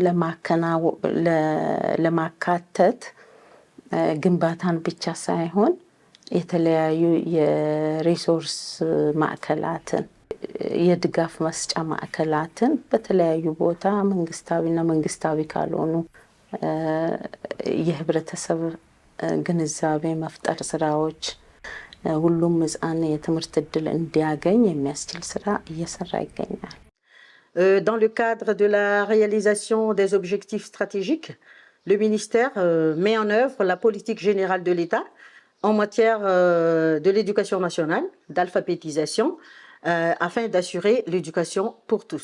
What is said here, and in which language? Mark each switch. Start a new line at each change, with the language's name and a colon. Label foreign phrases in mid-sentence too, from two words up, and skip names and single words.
Amharic: ለማካተት ግንባታን ብቻ ሳይሆን የተለያዩ የሪሶርስ ማዕከላትን የድጋፍ መስጫ ማዕከላትን በተለያዩ ቦታ መንግስታዊና መንግስታዊ ካልሆኑ የህብረተሰብ ግንዛቤ መፍጠር ስራዎች ሁሉም ህፃን የትምህርት ዕድል እንዲያገኝ የሚያስችል ስራ እየሰራ ይገኛል።
French: Dans le cadre de la réalisation des objectifs stratégiques, le ministère met en œuvre la politique générale de l'État en matière de l'éducation nationale, d'alphabétisation, afin d'assurer l'éducation pour tous.